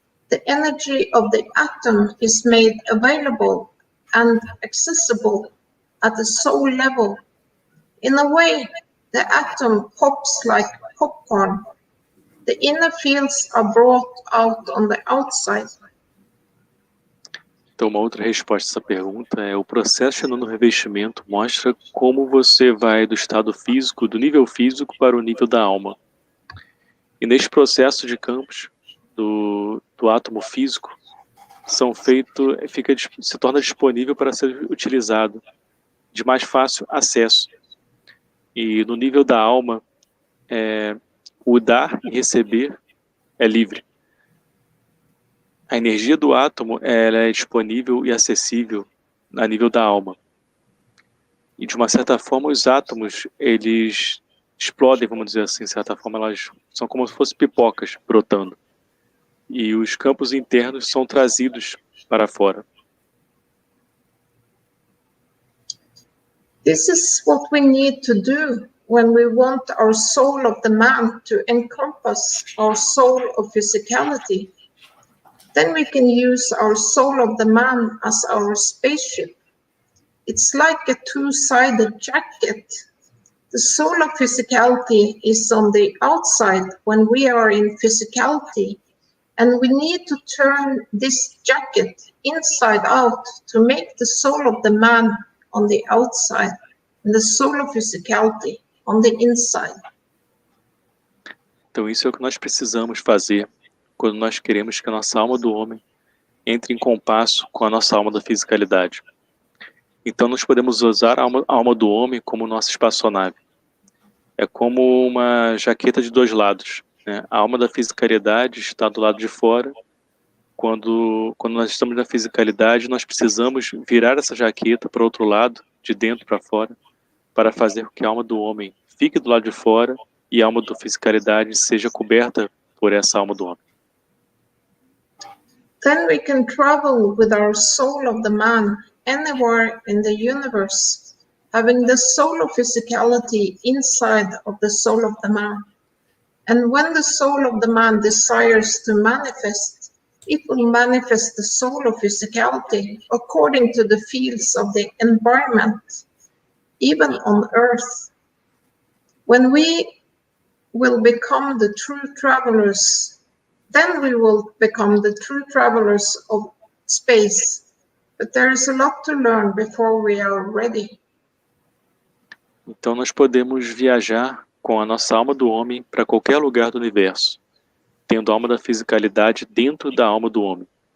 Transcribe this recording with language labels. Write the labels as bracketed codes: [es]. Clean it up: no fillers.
[en] The energy of the atom is made available and accessible at the soul level. In a way, the atom pops like popcorn. The inner fields are brought out on the outside. [pt] Então, Então, uma outra resposta a essa pergunta é: o processo de nanorevestimento mostra como você vai do estado físico, do nível físico para o nível da alma. E neste processo de campos do átomo físico, se torna disponível para ser utilizado de mais fácil acesso. E no nível da alma, o dar e receber é livre. A energia do átomo ela é disponível e acessível a nível da alma. E de uma certa forma os átomos, eles explodem, vamos dizer assim, de certa forma elas são como se fossem pipocas brotando. E os campos internos são trazidos para fora. [en] This is what we need to do when we want our soul of the man to encompass our soul of physicality. Then we can use our soul of the man as our spaceship. It's like a two-sided jacket. The soul of physicality is on the outside when we are in physicality, and we need to turn this jacket inside out to make the soul of the man on the outside and the soul of physicality on the inside. [pt] Então isso é o que nós precisamos fazer quando nós queremos que a nossa alma do homem entre em compasso com a nossa alma da fisicalidade. Então nós podemos usar a alma do homem como nossa espaçonave. É como uma jaqueta de dois lados, né? A alma da fisicalidade está do lado de fora. Quando nós estamos na fisicalidade, nós precisamos virar essa jaqueta para o outro lado, de dentro para fora, para fazer com que a alma do homem fique do lado de fora e a alma da fisicalidade seja coberta por essa alma do homem. [en] Then we can travel with our soul of the man anywhere in the universe, having the soul of physicality inside of the soul of the man. And when the soul of the man desires to manifest, it will manifest the soul of physicality according to the fields of the environment, even on Earth. When we will become the true travelers, then we will become the true travelers of space. But there is a lot to learn before we are ready. [pt] Então nós podemos viajar com a nossa alma do homem para qualquer lugar do universo, tendo a alma da fisicalidade dentro da alma do homem.